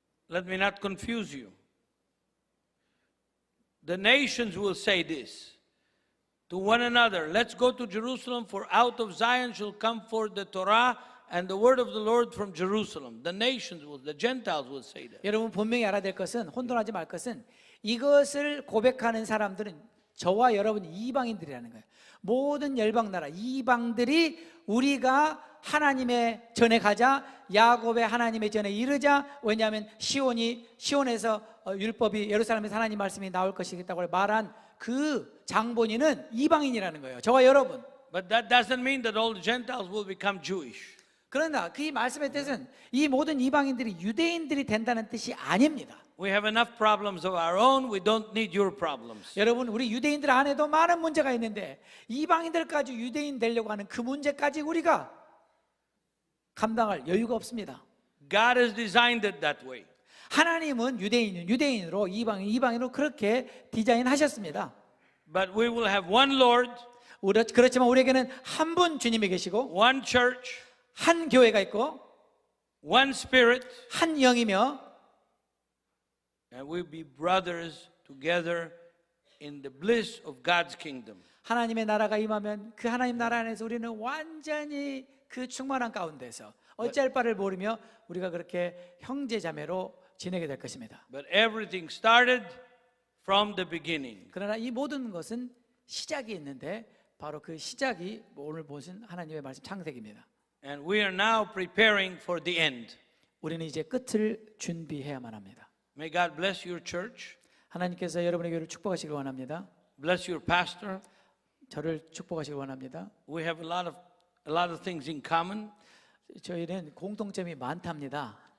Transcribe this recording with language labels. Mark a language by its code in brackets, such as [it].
[en] Let me not confuse you. The nations will say this to one another, "Let's go to Jerusalem, for out of Zion shall come forth the Torah and the word of the Lord from Jerusalem." The nations will, the Gentiles will say that. [ko] 여러분 분명히 알아야 될 것은 혼돈하지 말 것은 이것을 고백하는 사람들은 저와 여러분 이방인들이라는 거예요. 모든 열방 나라 이방들이 우리가 하나님의 전에 가자 야곱의 하나님의 전에 이르자 왜냐하면 시온에서 율법이 예루살렘에서 하나님 말씀이 나올 것이겠다고 말한 그 장본인은 이방인이라는 거예요. 저와 여러분. [en] But that doesn't mean that all the Gentiles will become Jewish. [ko] 그러나 그 말씀의 뜻은 이 모든 이방인들이 유대인들이 된다는 뜻이 아닙니다. [en] We have enough problems of our own. We don't need your problems. [ko] 여러분 우리 유대인들 안에도 많은 문제가 있는데 이방인들까지 유대인 되려고 하는 그 문제까지 우리가 감당할 여유가 없습니다. [en] God has designed it that way. [ko] 하나님은 유대인은 유대인으로 이방인으로 그렇게 디자인하셨습니다. [en] But we will have one Lord, [ko] 그렇지만 우리에게는 한 분 주님이 계시고 [en] one church, [ko] 한 교회가 있고 [en] one Spirit, [ko] 한 영이며 [en] and we'll be brothers together in the bliss of God's kingdom. [ko] 하나님의 나라가 임하면 그 하나님 나라 안에서 우리는 완전히 그 충만한 가운데서 어찌할 바를 모르며 우리가 그렇게 형제 자매로 지내게 될 것입니다. [en] But everything started from the beginning. [ko] 그러나 이 모든 것은 시작이 있는데 바로 그 시작이 오늘 보신 하나님의 말씀 창세기입니다. [en] And we are now preparing for the end. [ko] 우리는 이제 끝을 준비해야만 합니다. [en] May God bless your church. [ko] 하나님께서 여러분의 교회를 축복하시길 원합니다. [en] Bless your pastor. [ko] 저를 축복하시길 원합니다. [en] We have a lot of things in common. [ko] 저희는 공통점이 많답니다.